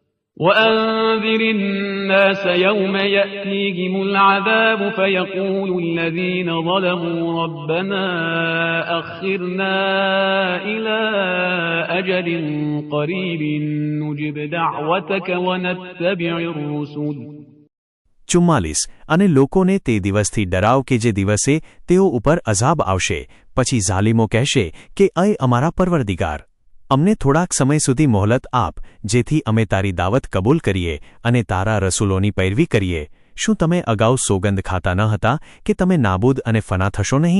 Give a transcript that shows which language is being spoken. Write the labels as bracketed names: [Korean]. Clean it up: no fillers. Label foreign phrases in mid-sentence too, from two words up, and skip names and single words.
[Arabic] وأنذر الناس يوم يأتيهم العذاب فيقول الذين ظلموا ربنا أخرنا إلى أجل قريب نجب دعوتك ونتبع الرسل [Gujarati] 44 અને લોકોને તે દિવસથી ડરાવ કે જે દિવસે તેઓ ઉપર અઝાબ આવશે પછી ઝાલિમો કહેશે કે અય અમારા પરવરદિગાર અમને થોડાક સમય સુધી મોહલત આપ જેથી અમે તારી દાવત કબૂલ કરીએ અને તારા રસૂલોની પૈરવી કરીએ શું તમે અગાઉ સોગંદ ખાતા ન હતા કે તમે નાબૂદ અને ફના થશો નહીં